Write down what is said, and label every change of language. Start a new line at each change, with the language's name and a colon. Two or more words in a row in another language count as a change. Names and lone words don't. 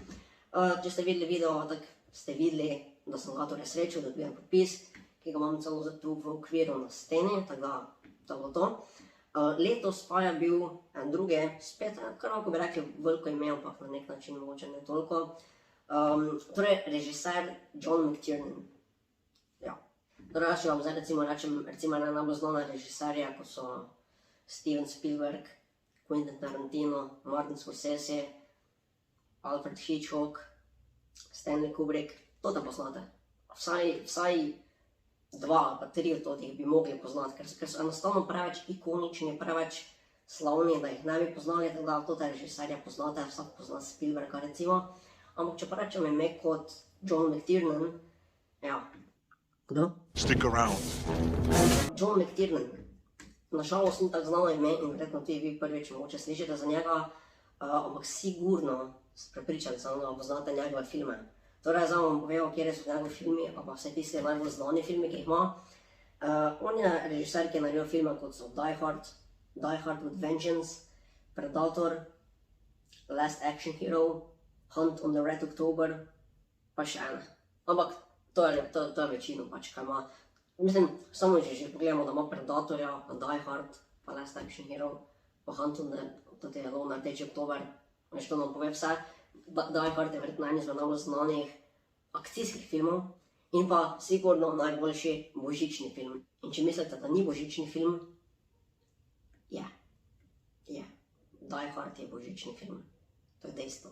Slovenian: Če ste videli video, tako ste videli, da sem ga torej srečal, da dobijem podpis, ki ga imam celo tu v okviru na steni, tako da to bo to. Letos pa je bil en drugi, spet, kar lahko bi rekli veliko ime, ampak na nek način mogoče ne toliko. Torej, režiser John McTiernan. Ja. Torej, jaz vam zdaj recimo ena najbolj znana režiserja, kot so Steven Spielberg, Quentin Tarantino, Martin Scorsese, Alfred Hitchcock, Stanley Kubrick, to te poznate. Vsaj dva ali pa tri od teh bi mogli poznati, ker so enostavno preveč ikonični, preveč slavni, da jih ne bi poznali, tako da to te režiserja poznate, vsak pozna Spielberga recimo. Ampak če pa rečem ime kot John McTiernan, ja. Kdo?
English: Stick around.
Slovenian: John McTiernan. Nažalost ni tako znano ime in verjetno tudi vi prvič mogoče slišite za njega, ampak sigurno ste prepričani, da poznate njegove filme. Torej, zdaj vam povedal, kjer so njegovi filmi, pa vse tiste najbolj znani filmi, ki jih ima. On je režiser, ki je naredil filme kot so Die Hard with Vengeance, Predator, Last Action Hero, Hunt on the Red October, pa še ene. Ampak to je večino pač, kaj ima. Mislim, samo že pogledamo, da ima Predatorja, pa Die Hard, pa Last Action Hero, pa Hunt on the Red October, to nam pove vse. Die Hard je verjetno eni izmed najbolj znanih akcijskih filmov in pa sigurno najboljši božični film. In če mislite, da ni božični film, je. Die Hard je božični film. To je dejstvo.